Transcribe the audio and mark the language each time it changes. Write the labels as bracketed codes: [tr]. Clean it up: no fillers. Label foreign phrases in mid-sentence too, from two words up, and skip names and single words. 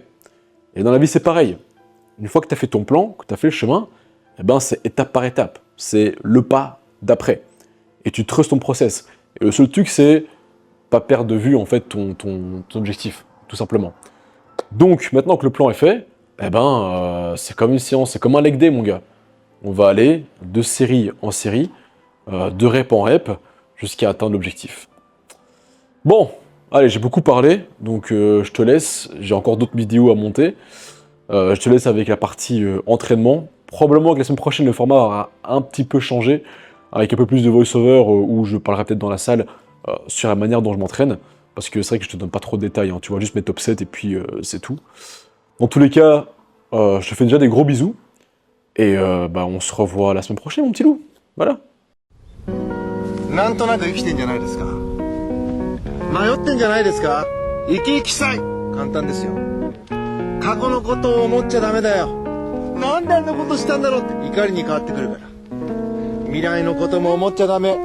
[fr] Et dans la vie, c'est pareil. Une fois que tu as fait ton plan, que tu as fait le chemin, eh ben, c'est étape par étape. C'est le pas d'après. Et tu trustes ton process. Et le seul truc, c'est pas perdre de vue en fait ton objectif, tout simplement. Donc, maintenant que le plan est fait, eh ben, c'est comme une séance, c'est comme un [en] leg day, [fr] mon gars. On va aller de série en série, de rep en rep, jusqu'à atteindre l'objectif. Bon, allez, j'ai beaucoup parlé, donc je te laisse. J'ai encore d'autres vidéos à monter. Je te laisse avec la partie entraînement. Probablement que la semaine prochaine, le format aura un petit peu changé, avec un peu plus de voice-over, où je parlerai peut-être dans la salle sur la manière dont je m'entraîne. Parce que c'est vrai que je te donne pas trop de détails, hein. Tu vois juste mes top 7 et puis c'est tout. Dans tous les cas, je te fais déjà des gros bisous. Et bah, on se revoit la semaine prochaine, mon petit loup. Voilà. [ja] なんとなく生きてんじゃないですか。迷ってんじゃないですか。生き生きしたい。簡単ですよ。過去のことを思っちゃダメだよ。なんであんなことしたんだろうって怒りに変わってくるから。未来のことも思っちゃダメ。